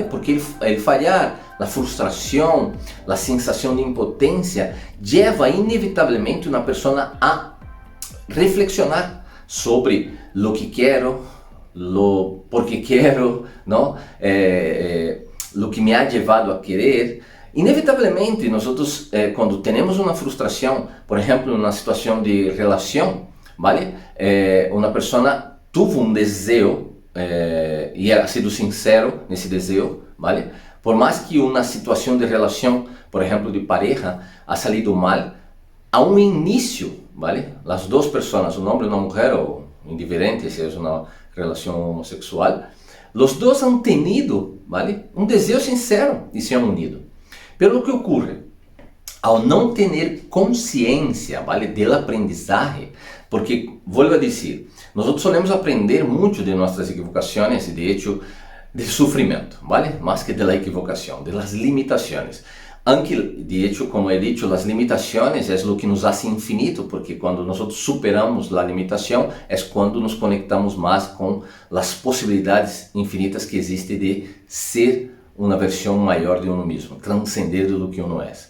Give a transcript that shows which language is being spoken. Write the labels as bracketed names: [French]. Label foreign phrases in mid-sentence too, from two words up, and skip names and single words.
[Spanish] Porque el fallar, la frustración, la sensación de impotencia lleva inevitavelmente una persona a reflexionar sobre lo que quiero, lo por qué quiero, ¿no? Lo que me ha llevado a querer. Inevitavelmente nosotros cuando tenemos una frustración, por ejemplo en una situación de relación, ¿vale? Una persona tuvo un deseo e ha sido sincero [Portuguese] nesse desejo, [Spanish] ¿vale? Por más que una situación de relación, por ejemplo de pareja, ha salido mal, a un inicio, ¿vale? Las dos personas, un hombre y una mujer, o indiferente si es una relación homosexual, los dos han tenido, ¿vale? Un deseo sincero y se han unido. Pero lo que ocurre, [Portuguese] ao não ter consciência, [Spanish] ¿vale? Del aprendizaje, porque, vuelvo a decir, nosotros solemos aprender mucho de nuestras equivocaciones y de hecho del sufrimiento, ¿vale? Más que de la equivocación, de las limitaciones. Aunque, de hecho, como he dicho, las limitaciones es lo que nos hace infinito, porque cuando nosotros superamos la limitación es cuando nos conectamos más con las posibilidades infinitas que existe de ser una versión mayor de uno mismo, trascender de lo que uno es.